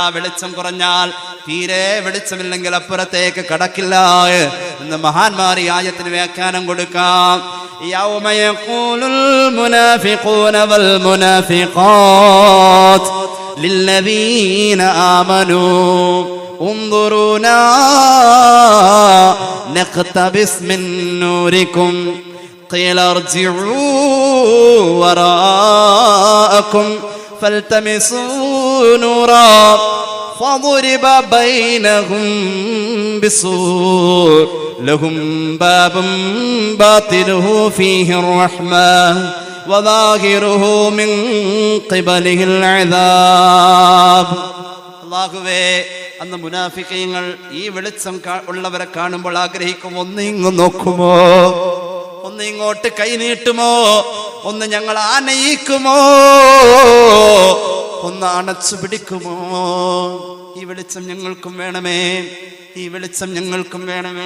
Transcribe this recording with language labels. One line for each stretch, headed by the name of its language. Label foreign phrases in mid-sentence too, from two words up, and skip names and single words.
Malayalam: വെളിച്ചം കുറഞ്ഞാൽ, തീരെ വെളിച്ചമില്ലെങ്കിൽ അപ്പുറത്തേക്ക് കടക്കില്ല എന്ന് മഹാന്മാർ ഈ ആയത്തിന് വ്യാഖ്യാനം കൊടുക്കാം.
Arabic: يوم يقول المنافقون والمنافقات للذين آمنوا انظرونا نقتبس من نوركم قيل ارجعوا وراءكم فالتمسوا نورا فضرب بينهم بسور لهم باب باطنه فيه الرحمة وظاهره من قبله العذاب.
Malayalam: അല്ലാഹുവേ, അന്ന് മുനാഫിഖീങ്ങൾ ഈ വെളിച്ചം ഉള്ളവരെ കാണുമ്പോൾ ആഗ്രഹിക്കും, ഒന്ന് ഇങ്ങ് നോക്കുമോ, ഒന്ന് ഇങ്ങോട്ട് കൈ നീട്ടുമോ, ഒന്ന് ഞങ്ങൾ ആനയിക്കുമോ, ഒന്ന് അണച്ചു പിടിക്കുമോ. ഈ വെളിച്ചം ഞങ്ങൾക്കും വേണമേ, ഈ ഈ വെളിച്ചം ഞങ്ങൾക്കും വേണമേ.